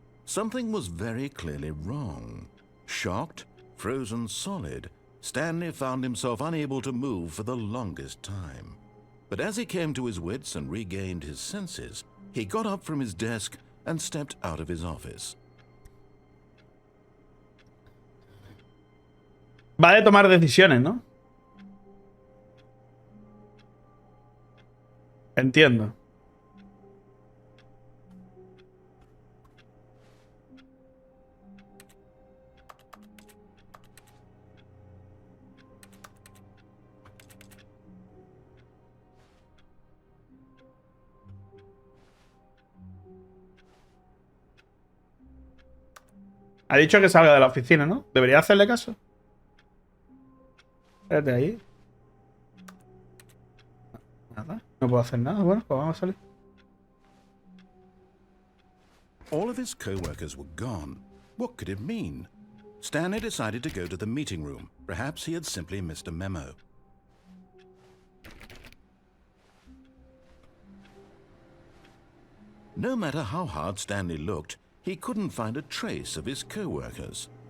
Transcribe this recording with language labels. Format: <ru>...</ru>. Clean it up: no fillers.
<en>Something was very clearly wrong. Shocked, frozen solid, Stanley found himself unable to move for the longest time. But as he came to his wits and regained his senses, he got up from his desk and stepped out of his office.</en> <es>Va a tomar decisiones, ¿no? Entiendo. Ha dicho que salga de la oficina, ¿no? ¿Debería hacerle caso? Espérate ahí. Nada, no puedo hacer nada. Bueno, pues vamos a salir.</es> <en>All of his co-workers were gone. What could it mean? Stanley decided to go to the meeting room. Perhaps he had simply missed a memo. No matter how hard Stanley looked, he couldn't find a trace of his co-workers.</en>